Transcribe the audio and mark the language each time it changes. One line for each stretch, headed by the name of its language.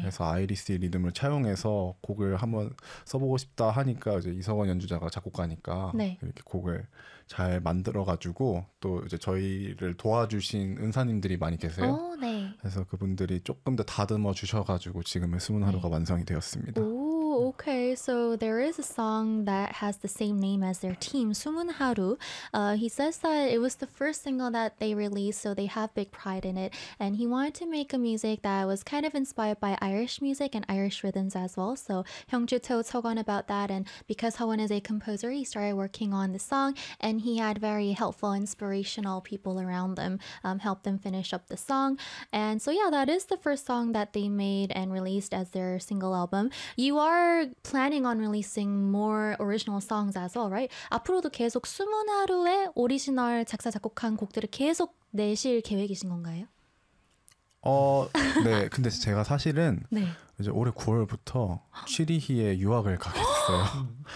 Korean: 그래서 아이리시 리듬을 차용해서 곡을 한번 써보고 싶다 하니까 이제 이성원 연주자가 작곡가니까 네. 이렇게 곡을 잘 만들어가지고 또 이제 저희를 도와주신 은사님들이 많이 계세요. 네. 그래서 그분들이 조금 더 다듬어 주셔가지고 지금의 숨은 하루가 네. 완성이 되었습니다. 오,
English: Okay, so there is a song that has the same name as their team, Sumun Haru. He says that it was the first single that they released, so they have big pride in it. And he wanted to make a music that was kind of inspired by Irish music and Irish rhythms as well. So Hyungju told Seogwon about that, and because Seogwon is a composer, he started working on the song, and he had very helpful, inspirational people around them, help them finish up the song. And so yeah, that is the first song that they made and released as their single album. You are planning on releasing more original songs as well, right?
Korean: 앞으로도 계속 숨은 하루에 오리지널 작사 작곡한 곡들을 계속 내실 계획이신 건가요? 네. 근데 제가 사실은 네. 이제 올해 9월부터 취리히에 유학을 가겠어요.